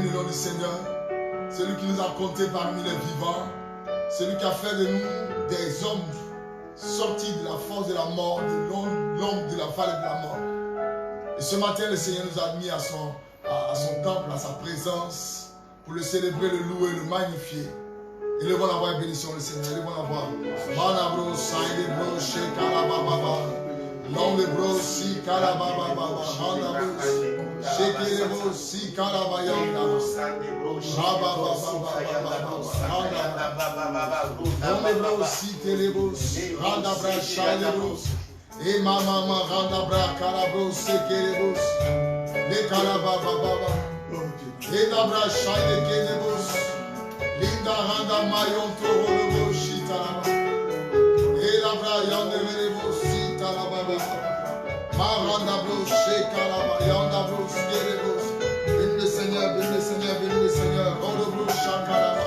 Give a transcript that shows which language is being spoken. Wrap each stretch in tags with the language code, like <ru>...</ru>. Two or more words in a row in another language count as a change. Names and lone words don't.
<fr>du Seigneur, celui qui nous a comptés parmi les vivants, celui qui a fait de nous des hommes sortis de la force de la mort, de l'ombre de la vallée de la mort. Et ce matin, le Seigneur nous a admis à son temple, à sa présence, pour le célébrer, le louer, le magnifier. Élevons la voix et bénissons le Seigneur. Élevons la voix. Manabro, Saïdebro, Shekalababa. Londebro, Sikalababa. Handabro, Shekelebro, Sikalabayanda. Shabababa. Londebro, Sikelebro, Randabra, Shailebro. Et Mama, Randabra, Kalabro, Sekelebro. Les Kalababa. Et Dabra, Shailekelebro. Linda Randa Mayon Toro le Boshita là-bas. Et la Brayan de Velebosita là-bas. Maranda Bloché Kalaba, Yanda Bloché Lebos. Bénis le Seigneur, bénis le Seigneur, bénis le Seigneur. Oh le Blocha Kalaba.</fr>